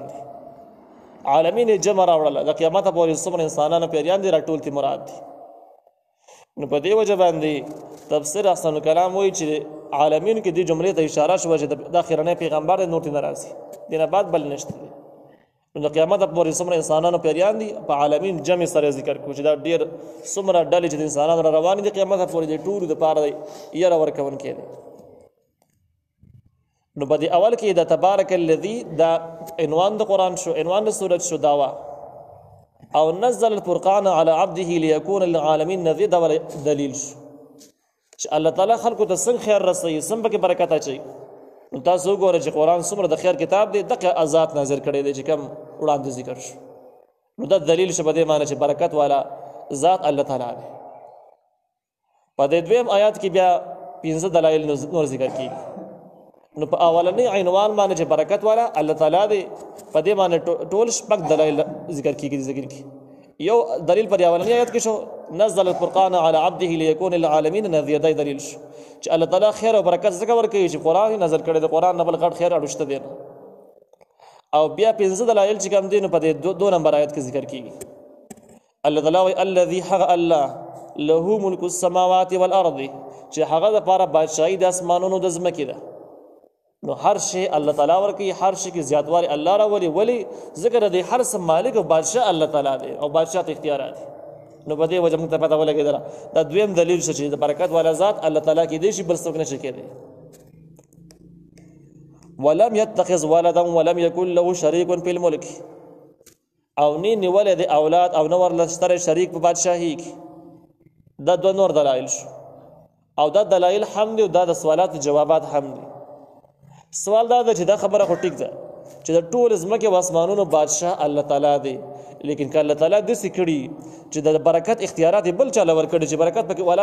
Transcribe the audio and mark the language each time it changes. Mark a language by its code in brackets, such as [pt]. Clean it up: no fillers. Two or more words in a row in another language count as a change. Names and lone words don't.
[ps] دي عالمین جمع راوړله د قیامته پورې څومره انسانانو پیریان دي راټول دي مراد دي نو په دې وجه باندې تفسیر احسن الکلام وایي چې عالمین کې دې جملې ته اشاره شوه چې د اخرنی پیغمبر دی نور ته نه راځي دې نه بعد بل نشته دی نو د قیامته پورې څومره انسانانو پیریان دي په عالمین جمع سره ذکر کړو چې دا ډېر څومره ډلې چې د انسانانو را روانې دي قیامته پورې د ټولو دپاره دی یره ورکوونکی دی نو په دې اول کې د [ar] تبارک الذي [ps] دا عنوان د قرآن شو عنوان د سورت شو داوا او [ar] نزل الفرقان على عبده ليكون للعالمين نذير [ps] دا دلیل شو چې الله تعالی خلکو ته څنګه خیر رسوي څنګه پکې برکت اچوي نو تاسو وګورئ چې قرآن څومره د خیر کتاب دی دغه ذات نازل کړی دی چې کوم وړاندې ذکر شو نو دا دلیل شو په دې معنی چې برکت والا ذات الله تعالی دی په دې دویم آیات کې بیا 15 دلایل نور ذکر کیږي نو په اولنی عنوان باندې چې برکت والا الله تعالی دی په دې باندې ټول شپږ دلایل ذکر کیږي ذکر کی یو دلیل پر اولنی آیت کې شو [ar] نزل الفرقان على عبده ليكون للعالمين نذير [ps] دی دلیل شو چې الله تعالی خیر او برکت ذکر ورکوي چې قرآن نازل کړي د قرآن نه بل غټ خیر اړوشته دی او بیا 15 دلایل چې کوم دي نو په دې 2 نمبر آیت کې ذکر کیږي الله تعالی [ar] الذي حق الله له ملك السماوات والارض [ps] چې هغه د پاره بادشاہي د اسمانونو د ځمکې ده نو هر شی الله تعالی ورکی هر شی کې زیاتوالی الله راولي ولی ذکر دی هر څه مالک او بادشاہ الله تعالی دی او بادشاہ ته اختیارات دي نو په دې وجه موږ ته پته ولګېدل دا دویم دلیل شو چې د برکت والا ذات الله تعالی کې دی شي بل څوک نشي کېدی [ar] ولم يتخذ ولدا ولم يكن له شريك في الملك [ps] او نی نیولې د اولاد او نور لستر شریک په بادشاہي کې دا دوه نور دلایل شو او دا دلایل هم دي او دا د سوالات جوابات هم دي سوال دا ده چې دا خبره خو ټیک ده چې د ټول ځمکې او اسمانونو بادشاه الله تعالی دی لیکن که الله تعالی داسې کړي چې د برکت اختیارات بل چاله ورکړي چې برکت پکې والا